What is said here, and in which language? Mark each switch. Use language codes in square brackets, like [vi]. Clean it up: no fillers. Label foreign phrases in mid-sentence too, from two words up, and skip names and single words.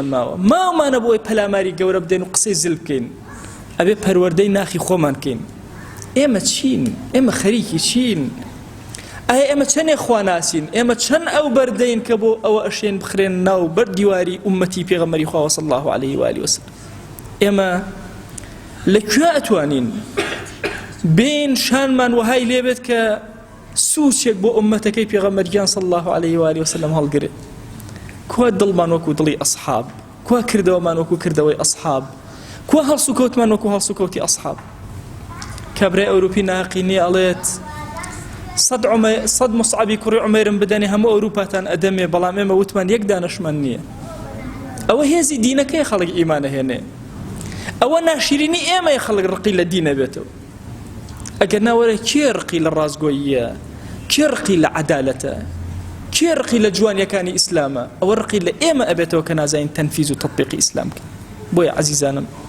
[ckb] ماوەمانە بۆی پەلاماری گەورە بدەین و قسەی زل بکەین ئەبێ پەروەردەی ناخی خۆمان کەین ئێمە چین ئێمە خەریکی چین ئایا ئێمە چەندێ خوا ناسین ئێمە چەند ئەو بەردەین کە بۆ ئەوە ئەشێن بخرێن ناو بەر دیواری ئومەتی پێغەمبەری خوا [ar] صلی الله عليه وآله وسلم [ckb] ئێمە لەکوێ ئەتوانین بین شانمان وهای لێبێت کە سوچێک بۆ ئومەتەکەی پێغەمبەریان [ar] صلی الله عليه وآله وسلم [ckb] هەڵگرێت کوا دڵمان وەکو دڵی ئەصحاب کوا کردەوەمان وەکو کردەوەی ئەصحاب کوا هەڵسوکەوتمان وەکو هەڵسوکەوتی ئەصحاب کابرای ئەوروپی ناقینی ئەڵێت سەد مصعبی کوڕی عومەیرم بدەنێ هەموو ئەوروپاتان ئەدەمێ بەڵام ئێمە وتمان یەک دانەشمان نییە ئەوە هێزی دینەکەی خەڵک ئیمانە هێنێ ئەوە ناشرینی ئێمەی خەڵک ڕقی لە دینە بێتەوە ئەگەر ناوەرە کێ ڕقی لە ڕازگۆییە کێ ڕقی لە عەدالەتە کێ ڕقی لە جوانیەکانی ئیسلامە ئەوە ڕقی لە ئێمە ئەبێتەوە کە نازانین تەنفیز و تەطبیقی ئیسلام بکەین بۆیە عەزیزانم